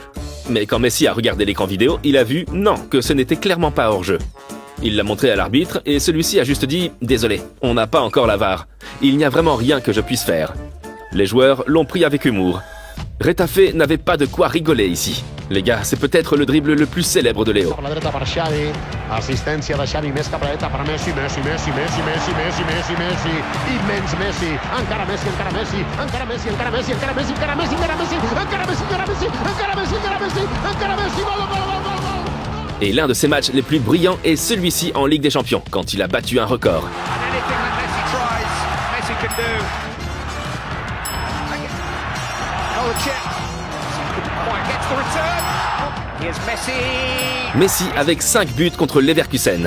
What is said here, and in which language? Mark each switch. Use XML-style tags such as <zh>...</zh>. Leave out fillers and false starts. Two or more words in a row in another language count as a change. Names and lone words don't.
<fr>Mais quand Messi a regardé l'écran vidéo, il a vu non, que ce n'était clairement pas hors-jeu. Il l'a montré à l'arbitre et celui-ci a juste dit « Désolé, on n'a pas encore la VAR. Il n'y a vraiment rien que je puisse faire. » Les joueurs l'ont pris avec humour. Retafe n'avait pas de quoi rigoler ici. Les gars, c'est peut-être le dribble le plus célèbre de Léo.</fr> <ca>Assistència de Xavi, més cap a la dreta per Messi, Messi, Messi, Messi, Messi, Messi, Messi, Messi, immens Messi, encara Messi, encara Messi, encara Messi, encara Messi, encara Messi, encara Messi, encara Messi, encara Messi, encara Messi, encara Messi, encara Messi, encara Messi, gol, gol, gol, gol, gol.</ca> <fr>Et l'un de ses matchs les plus brillants est celui-ci en Ligue des Champions, quand il a battu un record. Messi avec 5 buts contre Leverkusen.</fr>